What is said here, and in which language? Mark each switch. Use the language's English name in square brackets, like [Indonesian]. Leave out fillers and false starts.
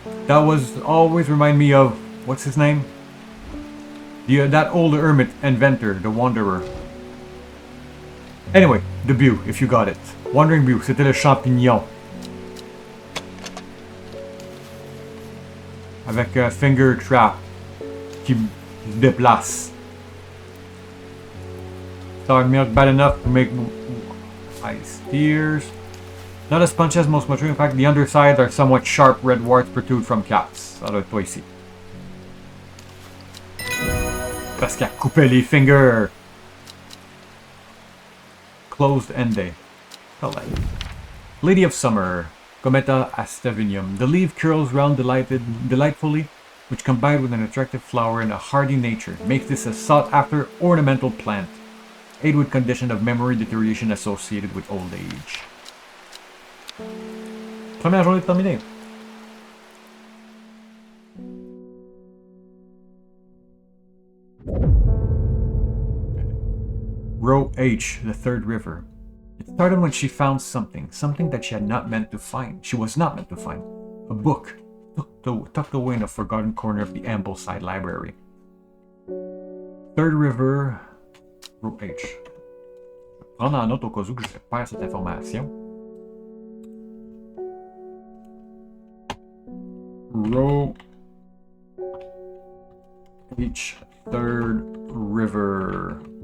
[English] That was always remind me of... What's his name? That old hermit inventor, the Wanderer. Anyway, the Bew, if you got it. [French] Wandering Bew, c'était le champignon. Avec un finger trap qui se déplace. [English] Sour milk bad enough to make ice tears. Not as punchy as most mushroom. In fact, the underside are somewhat sharp red warts protrude from caps. [French] Ça doit être toi ici. Parce qu'elle coupait les fingers. [English] Closed ended. Lady of Summer. Cometa astavinium. The leaf curls round delightfully, which combined with an attractive flower and a hardy nature, makes this a sought-after ornamental plant. Aid with condition of memory deterioration associated with old age. [French] Première journée terminée. [English] Row H, the third river. It started when she found something that she had not meant to find. She was not meant to find. A book, tucked away in a forgotten corner of the Ambleside Library. Third river, row H. [French] Je vais prendre en note au cas où que je perds cette information. [English] Row H, third river.